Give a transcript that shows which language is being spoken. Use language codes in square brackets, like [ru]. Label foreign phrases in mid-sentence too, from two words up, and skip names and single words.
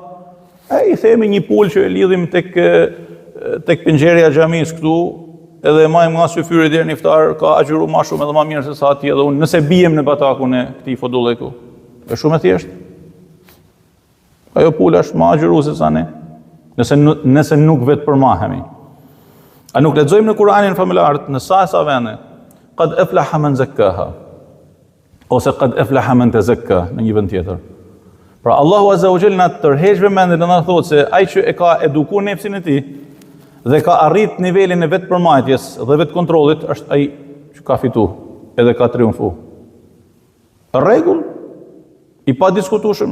[sq] I themi një pul që e lidhim tek penxheria e xhamisë këtu, edhe e majmë nga syfyri deri në iftar, ka agjëru ma shumë edhe ma mirë se sa atje edhe unë, nëse bijem në batakun e këtij fodulleku. Është shumë e thjeshtë. Ajo pula është ma agjëru se sa ne, nëse nuk vetë përmahemi. A nuk lexojmë në Kur'anin familjarët, në sa vende, [ar] قد أفلح من زكاها, ose قد أفلح من تزكى [sq] në një vend tjetër. Pra Allahu [ar] عز وجل [sq] na tërheq vëmendjen dhe na thotë se ai që e ka edukuar nefsin e tij dhe ka arrit nivelin e vetë përmajtjes dhe vetë kontrollit, është ai që ka fitu edhe ka triumfu. Rregull i pa diskutueshëm.